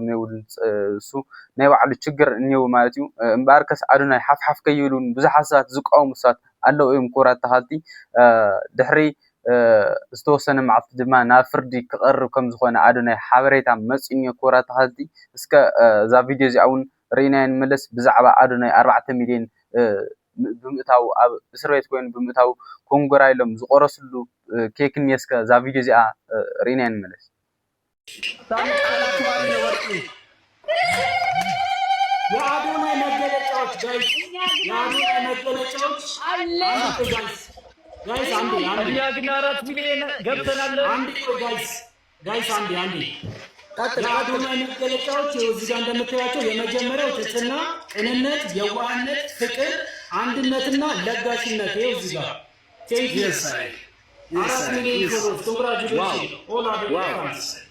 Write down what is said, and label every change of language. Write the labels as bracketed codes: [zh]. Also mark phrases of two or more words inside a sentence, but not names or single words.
[ti] የብሉን እሱ ናይ ባዕሉ ችግር እኒአው ማለት እዩ። እምበኣርከስ ኣድናይ ሓፍሓፍ ከይብሉን ብዙሓት ሰባት ዝቃወሙ ሰባት ኣለው እዮም። ኮራት ተኸልቲ ድሕሪ ዝተወሰነ መዓልቲ ድማ ናብ ፍርዲ ክቐርብ ከም ዝኾነ ኣድናይ ሓበሬታ መፂኡ ኮራት ተኸልቲ እስከ እዛ ቪድዮ እዚኣ እውን ርኢና ንመለስ ብዛዕባ ኣድናይ 4 ሚልዮን ብምእታው ኣብ እስር ቤት ኮይኑ ብምእታው ኮንጎራ ኢሎም ዝቆረስሉ ኬክ እኒአስከ እዛ ቪድዮ እዚኣ ርኢና ንመለስ። [am] የአዶናይ መገለጫዎች ጋይስ፣ የአዶናይ መገለጫዎች አለ ጋይስ አንዴ እኛ ግን 4 ሚሊዮን ገብተናል። አንዴ ጋይስ አንዴ የአዶናይ መገለጫዎች እዚህ ጋር እንደምታያቸው የመጀመሪያው ትህትና፣ ቅንነት፣ የዋህነት፣ ፍቅር፣ አንድነትና ለጋሽነት ይሄ እዚህ ጋር [en] thank you 4 million followers congratulation all Adonai fans